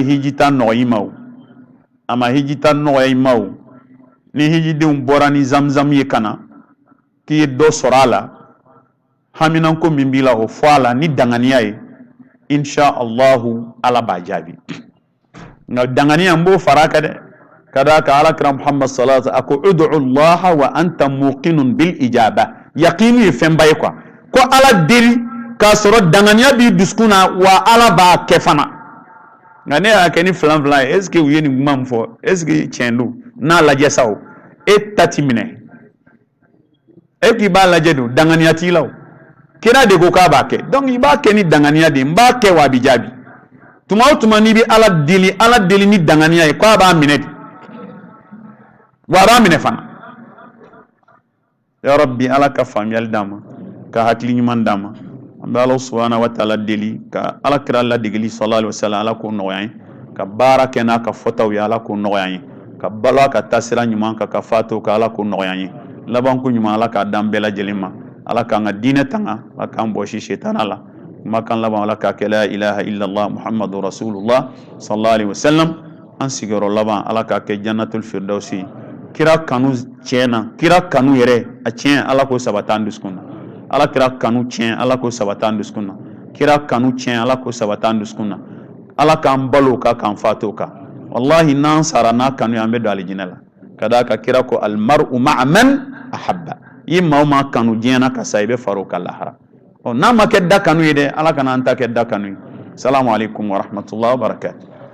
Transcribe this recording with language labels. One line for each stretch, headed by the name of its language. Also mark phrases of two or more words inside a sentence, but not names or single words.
Bambara: hijita nɔgɔya i ma o a ma hijita nɔgɔya i ma o ni hijidenw bɔra ni zamzam ye ka na k'i ye dɔ sɔrɔ a la haminanko min b'i la o fɔ a la ni danganiya ye
Arabic: إن شاء الله
Bambara: ala b'a jaabi nka danganiya n b'o fara a kan dɛ ka d'a kan alakira Muhammad
Arabic: صلى الله عليه وسلم
Bambara: a ko
Arabic: ادع الله وأنت موقن بالإجابة
Bambara: yaqini ye fɛnba ye quoi ko ala deli k'a sɔrɔ danganiya b'i dusukun na wa ala b'a kɛ fana nka ne y'a kɛ ni filan ye
French: est ce que
Bambara: u ye nin kuma min fɔ
French: est ce que
Bambara: tiɲɛ don n'a lajɛ sa o e ta ti minɛ e k'i b'a lajɛ don danganiya t'i la o kira de ko k'a b'a kɛ donc i b'a kɛ ni danganiya de n b'a kɛ wa a bɛ jaabi tuma o tuma n'i bɛ ala deli ni danganiya ye ko a b'a minɛ de wa a b'a minɛ fana ya rabbi ala ka faamuyali d'an ma ka hakili ɲuman d'an ma an bɛ ala
Arabic: سبحانه وتعالى
Bambara: deli ka ala kira ladegeli
Arabic: صلى الله عليه وسلم
Bambara: ala k'o nɔgɔya ye ka baara kɛ n'a ka fɔtaw ye ala k'o nɔgɔya ye ka balo ka taasira ɲuman kan ka fato ka ala k'o nɔgɔya ye labanko ɲuman ala k'a d'an bɛɛ lajɛlen ma ala k'an ka diinɛ tanga ala k'an bɔsi shetana la kumakan laban ala k'a kɛ
Arabic: لا إله إلا الله محمد رسول الله صلى الله عليه وسلم
Bambara: an sigiyɔrɔ laban ala k'a kɛ
Arabic: جنة الفردوس
Bambara: kira kanu tiɲɛna kira kanu yɛrɛ a tiɲɛ ala k'o sabati an dusukun na ala kira kanu tiɲɛ ala k'o sabati an dusukun na kira kanu tiɲɛ ala k'o sabati an dusukun na ala k'an balo kan k'an fato kan wallahi n'an sara n'a kanu ye an bɛ don alijinɛ la ka d'a kan kira ko
Arabic: المرء مع من أحب
Bambara: i maa o maa kanu diɲɛ na ka sa i bɛ far'o kan lahara n'a ma kɛ da kanu ye dɛ ala kana an ta kɛ da kanu ye
Arabic: السلام عليكم ورحمة الله وبركاته